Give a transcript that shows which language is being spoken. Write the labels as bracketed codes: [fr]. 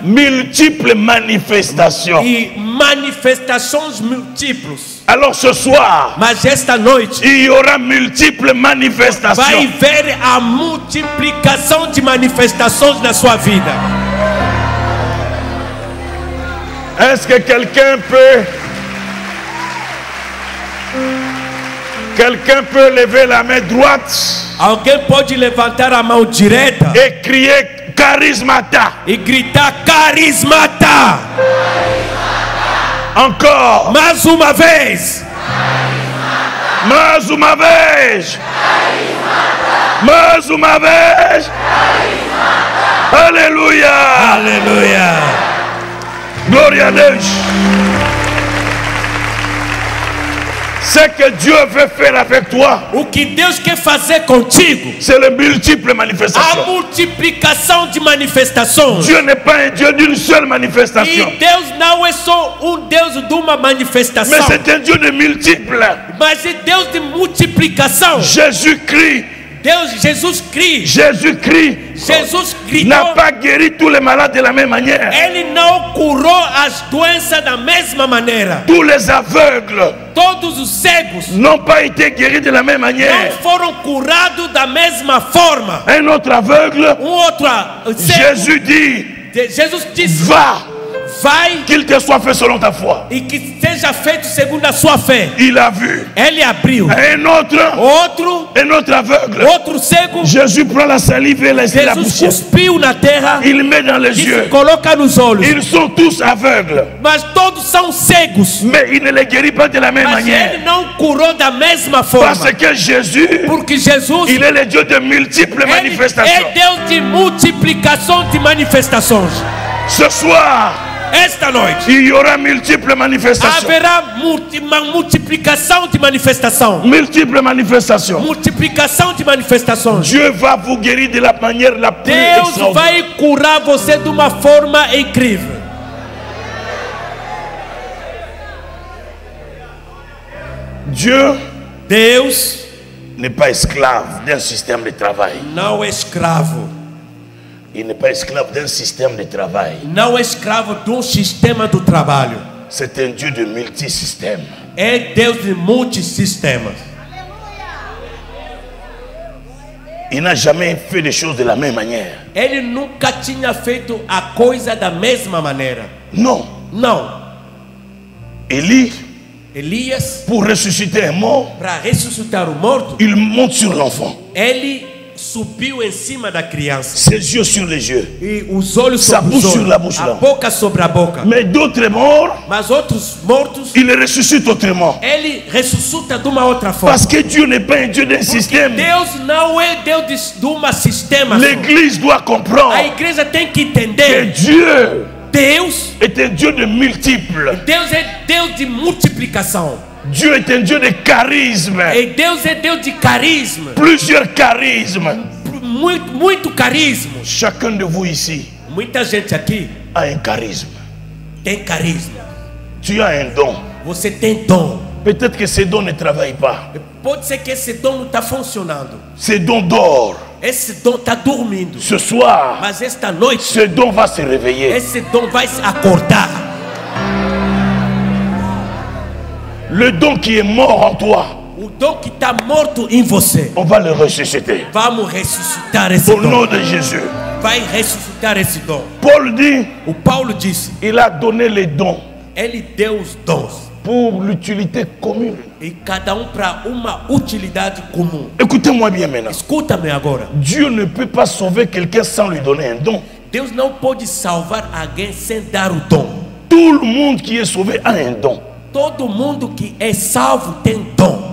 [fr] multiples manifestations. [pt] e manifestações múltiplas. [fr] Alors ce soir, [pt] Mas esta noite [fr] il y aura multiples [pt] vai [fr] manifestations. [pt] ver a multiplicação de manifestações na sua vida. [fr] Est-ce que quelqu'un peut lever la main droite [pt] Alguém pode levantar a mão direita [fr] et crier charismata. [pt] e gritar carismata. [fr] Encore. [pt] Mais uma vez. Mais uma vez. Mais uma vez. Alléluia. Aleluia. Glória a Deus. [fr] Ce que Dieu veut faire avec toi, [pt] O que Deus quer fazer contigo, [fr] c'est les multiples [pt] a [fr] manifestations. [pt] multiplicação de manifestações. [fr] Dieu n'est pas un Dieu d'une seule [pt] E [fr] manifestation, [pt] Deus não é só Deus de uma [fr] mais [pt] manifestação, [fr] c'est un Dieu de multiples. [pt] mas é Deus de multiplicação. [fr] Jésus-Christ, [pt] Jesus Cristo, [fr] Jésus-Christ [pt] gritou, [fr] n'a pas guéri tous les malades de la même manière. [pt] ele não curou as doenças da mesma maneira. [fr] Tous les aveugles [pt] Todos os cegos [fr] n'ont pas été guéris de la même [pt] não [fr] manière. [pt] foram curados da mesma forma. [fr] Un autre aveugle, [pt] Outro cego, [fr] Jésus dit, [pt] Jesus disse: [fr] va, [pt] vai [fr] qu'il te soit fait selon ta foi. [pt] e que seja feito segundo a sua fé. [fr] Il a vu. [pt] Ele abriu. [fr] Un autre aveugle, [pt] Outro cego, [fr] Jésus prend la salive et la [pt] Jesus [fr] poussière. [pt] cuspiu na terra [fr] Il met dans les [pt] e [fr] yeux. [pt] coloca nos olhos. [fr] Ils sont tous aveugles, [pt] Mas todos são cegos. [fr] mais il ne les guérit pas de la même [pt] Mas [fr] manière. [pt] ele não curou da mesma [fr] Parce [pt] forma. [fr] que Jésus, [pt] Porque Jesus, [fr] il est le Dieu de multiples [pt] ele [fr] manifestations. [pt] é Deus de multiplicação de manifestações. [fr] Ce soir, [pt] Esta noite [fr] il y aura multiples manifestations. [pt] haverá uma multiplicação de manifestação. [fr] Multiples manifestations. [pt] Multiplicação de manifestações. [fr] Dieu va vous guérir de la manière la plus [pt] Deus [fr] extraordinaire. [pt] vai curar você de uma forma incrível. [fr] Dieu [pt] Deus [fr] n'est pas esclave d'un système de travail. [pt] não é escravo. [fr] Il n'est pas esclave d'un système de travail. [pt] Não é escravo de sistema do trabalho. [fr] C'est un Dieu de multisystème. [pt] É Deus de multisistemas. [fr] Il n'a jamais fait les choses de la même manière. [pt] Ele nunca tinha feito a coisa da mesma maneira. [fr] Non. [pt] Não. [fr] Élie, [pt] Elias, [fr] pour ressusciter un mort, [pt] para ressuscitar o morto, [fr] il monte sur l'enfant. [pt] ele subiu em cima da criança. [fr] Ses yeux sur les yeux. [pt] E os olhos [fr] Sa [pt] sobre os [fr] bouche sur [pt] olhos, [fr] la bouche, [pt] a [fr] là. [pt] boca sobre a boca. [fr] Mais d'autres morts, [pt] Mas outros mortos, [fr] il les ressuscite autrement. [pt] ele ressuscita de uma outra forma. [fr] Parce que Dieu n'est pas un Dieu d'un système. [pt] Deus não é Deus de uma sistema. só. [fr] L'Église doit comprendre [pt] A igreja tem que [fr] que [pt] entender. [fr] Dieu [pt] Deus, [fr] est un Dieu de multiples. [pt] Deus é Deus de multiplicação. [fr] Dieu est un Dieu de charisme. [pt] E Deus é Deus de carisma. [fr] Plusieurs charismes. [pt] Muito carisma. [fr] Chacun de vous ici [pt] Muita gente aqui [fr] a un charisme. [pt] tem carisma. [fr] Tu as un don. [pt] Você tem dom. [fr] Peut-être que ces dons ne travaillent pas. [pt] Pode ser que esse dom não está funcionando. [fr] Ces dons dorment. [pt] Esse dom está dormindo. [fr] Ce soir, [pt] Mas esta noite, [fr] ce don va se réveiller. [pt] esse dom vai se acordar. [fr] Le don qui est mort en toi, [pt] O dom que está morto em você, [fr] on va le ressusciter. [pt] vamos ressuscitar esse [fr] Au nom [pt] dom. [fr] de Jésus. [pt] Vai ressuscitar esse dom. [fr] Paul dit, [pt] O Paulo disse, [fr] il a donné les dons [pt] ele deu os dons. [fr] pour l'utilité commune. [pt] E cada para uma utilidade comum. [fr] Écoutez-moi bien maintenant. [pt] Escuta-me agora. [fr] Dieu ne peut pas sauver quelqu'un sans lui donner un don. [pt] Deus não pode salvar alguém sem dar o dom. [fr] Tout le monde qui est sauvé a un don [pt] Todo mundo que é salvo tem dom.